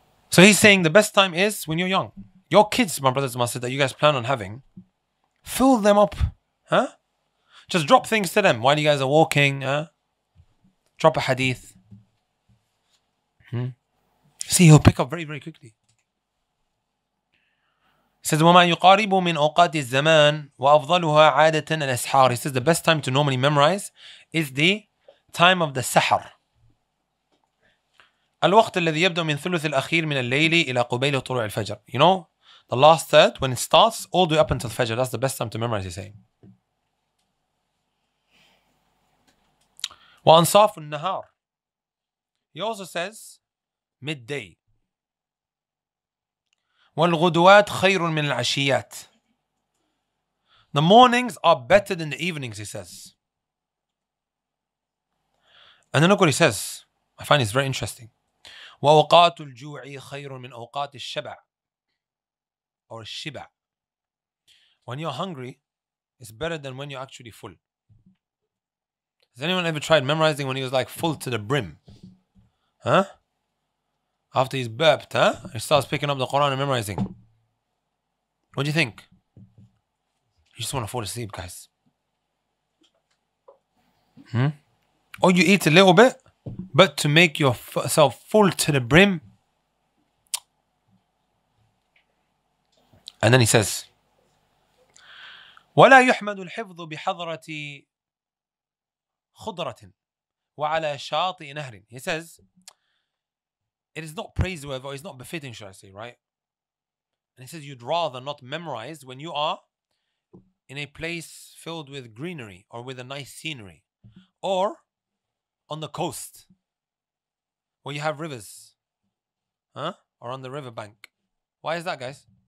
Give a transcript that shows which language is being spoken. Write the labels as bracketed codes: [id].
[en] So he's saying the best time is when you're young. Your kids, my brothers and my sisters, that you guys plan on having, fill them up. Just drop things to them while you guys are walking. Drop a hadith. See, he'll pick up very, very quickly. He says, [ar] وَمَا يُقَارِبُ مِنْ أَوْقَاتِ الزَّمَانِ وَأَفْضَلُهَا عَادَةً الْأَسْحَارِ. [en] He says the best time to normally memorize is the time of the sahar. [ar] الوقت الذي يبدأ من ثلث الأخير من الليل إلى قبيل طلوع الفجر. [en] The last third, when it starts, all the way up until Fajr, that's the best time to memorize, he's saying. [ar] وأنصاف النهار. [en] He also says midday. [ar] والغدوات خير من العشيات. [en] The mornings are better than the evenings, he says. And then look what he says. I find it's very interesting. [ar] وأوقات الجوع خير من أوقات الشبع. [en] Or [ar] الشبع. [en] When you're hungry, it's better than when you're actually full. Has anyone ever tried memorizing when he was like full to the brim? After he's burped, he starts picking up the Quran and memorizing. What do you think? You just want to fall asleep, guys. Or you eat a little bit, but to make yourself full to the brim. And then he says, [ar] ولا يحمد الحفظ بحضرة خضرة وعلى شاطئ نهر. [en] He says, it is not praiseworthy, or it's not befitting, should I say, right? And he says, you'd rather not memorize when you are in a place filled with greenery or with a nice scenery, or on the coast where you have rivers, or on the riverbank. Why is that, guys?